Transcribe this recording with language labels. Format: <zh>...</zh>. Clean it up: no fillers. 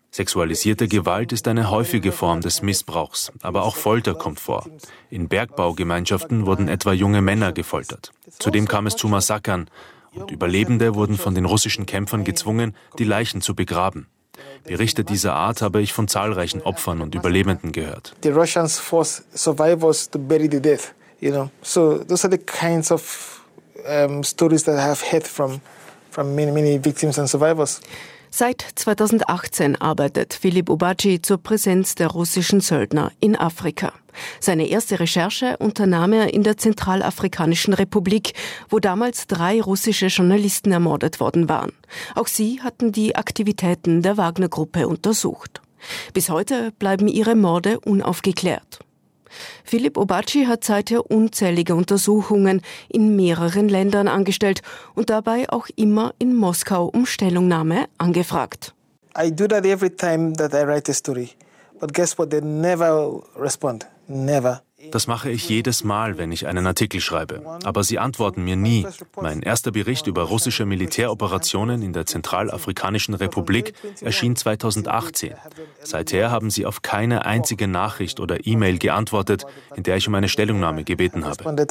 <de>Sexualisierte Gewalt ist eine häufige Form des Missbrauchs, aber auch Folter kommt vor. In Bergbaugemeinschaften wurden etwa junge Männer gefoltert. Zudem kam es zu Massakern und Überlebende wurden von den russischen Kämpfern gezwungen, die Leichen zu begraben. Berichte dieser Art habe ich von zahlreichen Opfern und Überlebenden gehört.</de> <en>The Russians forced survivors to bury the dead, you know. So those are the kinds of stories that I have heard from many victims and survivors.</en> <de>Seit 2018 arbeitet Philipp Obadji zur Präsenz der russischen Söldner in Afrika. Seine erste Recherche unternahm er in der Zentralafrikanischen Republik, wo damals 3 russische Journalisten ermordet worden waren. Auch sie hatten die Aktivitäten der Wagner-Gruppe untersucht. Bis heute bleiben ihre Morde unaufgeklärt. Philipp Obadji hat seither unzählige Untersuchungen in mehreren Ländern angestellt und dabei auch immer in Moskau um Stellungnahme angefragt.</de> <en>I do that every time that I write a story. But guess what? They never respond. Never.</en> <de>Das mache ich jedes Mal, wenn ich einen Artikel schreibe. Aber sie antworten mir nie. Mein erster Bericht über russische Militäroperationen in der Zentralafrikanischen Republik erschien 2018. Seither haben sie auf keine einzige Nachricht oder E-Mail geantwortet, in der ich um eine Stellungnahme gebeten habe.</de>